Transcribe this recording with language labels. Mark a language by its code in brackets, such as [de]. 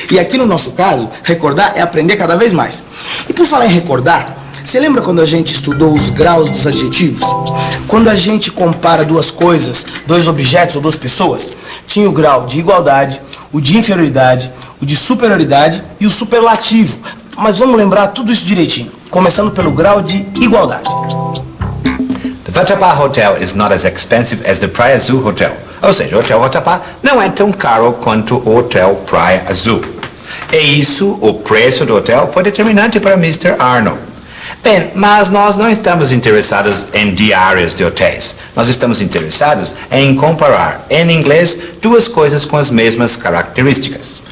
[pt] E aqui no nosso caso, recordar é aprender cada vez mais. E por falar em recordar, você lembra quando a gente estudou os graus dos adjetivos? Quando a gente compara duas coisas, dois objetos ou duas pessoas, tinha o grau de igualdade, o de inferioridade, o de superioridade e o superlativo. Mas vamos lembrar tudo isso direitinho, começando pelo grau de igualdade. [en] The Vatapá Hotel is not as expensive as the Praia Azul Hotel. [pt] Ou seja, o Hotel Vatapá não é tão caro quanto o Hotel Praia Azul. E isso, o preço do hotel foi determinante para Mr. Arnold. Bem, mas nós não estamos interessados em diários de hotéis. Nós estamos interessados em comparar, em inglês, duas coisas com as mesmas características.